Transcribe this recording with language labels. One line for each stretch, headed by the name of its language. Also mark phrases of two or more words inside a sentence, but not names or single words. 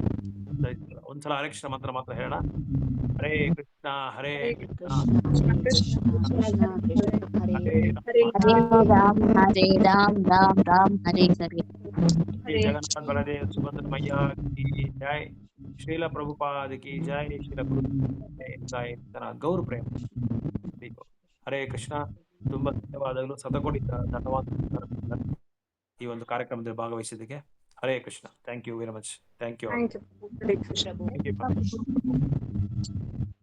Kannada: ಒಂದ್ಸಲ ಹರೇ ಕೃಷ್ಣ ಮಂತ್ರ ಮಾತ್ರ ಹೇಳೋಣ. ಹರೇ ಕೃಷ್ಣ ಹರೇ ಕೃಷ್ಣ ಹರೇ ರಾಮ್ ರಾಮ್ ರಾಮ್ ಹರೇ ಹರೇ.
Hindi: जय जगन्नाथ बलदेव सुभद्र मैया की जय, ಶ್ರೀಲ ಪ್ರಭುಪಾದ की जय,
Kannada: ಶ್ರೀಲ ಗೌರ ಪ್ರೇಮ. ಹರೇ ಕೃಷ್ಣ. ತುಂಬಾ ಧನ್ಯವಾದಗಳು. ಶತಕೋಟಿ ಧನ್ಯವಾದ ಈ ಒಂದು ಕಾರ್ಯಕ್ರಮದಲ್ಲಿ ಭಾಗವಹಿಸಿದ್ದಕ್ಕೆ. ಹರೇ ಕೃಷ್ಣ.
English: Thank you very much. Thank you. Thank you. Thank you.